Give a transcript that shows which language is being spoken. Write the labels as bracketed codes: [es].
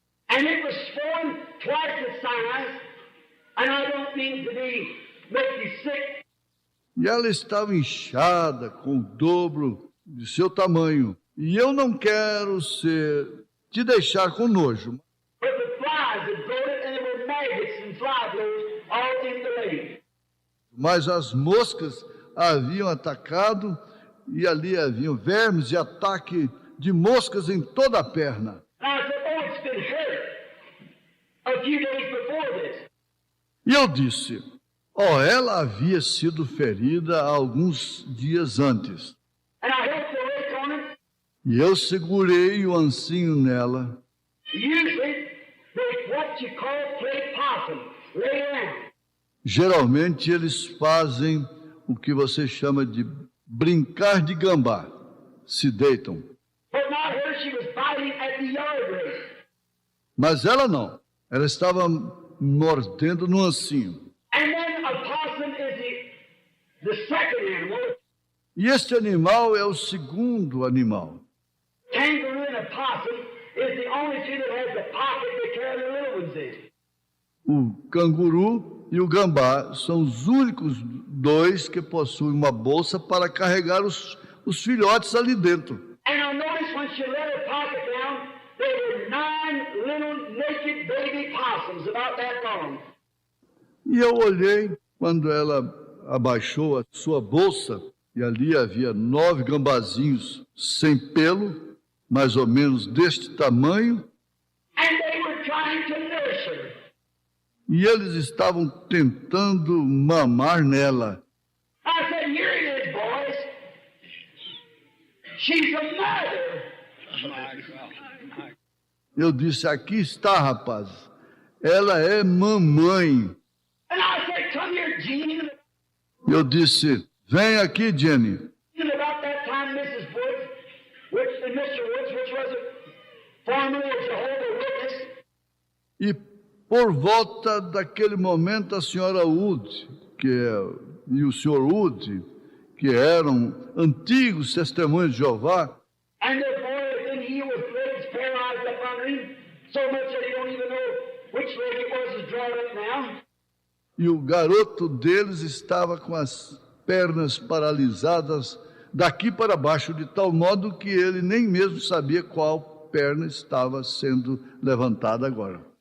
[en] And it was swollen twice the size, and I don't mean to make you sick. [pt] E ela estava inchada com o dobro de seu tamanho. E eu não quero te deixar com nojo. [en] But the flies had grown it, and there were maggots and fly blows all in the leg. [pt] Mas as moscas haviam atacado e ali haviam vermes e ataque de moscas em toda a perna. [en] And I said, oh, it's been hurt a few days before this. [pt] E eu disse, ela havia sido ferida há alguns dias antes. [en] And I held the rake on it. [pt] E eu segurei o ancinho nela. [en] Usually, they what you call play possum, lay down. [pt] Geralmente eles fazem o que você chama de brincar de gambá. Se deitam. [en] But not her, she was biting at the yard rake. [pt] Mas ela não. Ela estava mordendo no ancinho. [en] And then a possum is the second animal. [pt] E este animal é o segundo animal. [en] Kangaroo and a possum is the only two that has the pocket to carry the little ones in. [pt] O canguru e o gambá são os únicos dois que possuem uma bolsa para carregar os filhotes ali dentro. [en] And I noticed when she let her pocket down, there were 9 little naked baby possums about that long. [pt] E eu olhei quando ela abaixou a sua bolsa e ali havia 9 gambazinhos sem pelo, mais ou menos deste tamanho. [en] And they were trying to nurse her. [pt] E eles estavam tentando mamar nela. [en] I said, here it is, boys. She's a mother. [pt] Eu disse, aqui está, rapaz. Ela é mamãe. [en] And I said, come here, Jean. [pt] Eu disse, vem aqui, Jenny. [en] And about that time, Mrs. Woods, and Mr. Woods, which was a formerly a Jehovah's Witness, [pt] E por volta daquele momento, a senhora Wood, e o senhor Wood, que eram antigos testemunhos de Jeová, [en] and the boy then he was legs paralyzed up under him, so much that he don't even know which leg it was is drawn up now. [pt] e o garoto deles estava com as pernas paralisadas daqui para baixo, de tal modo que ele nem mesmo sabia qual perna estava sendo levantada agora.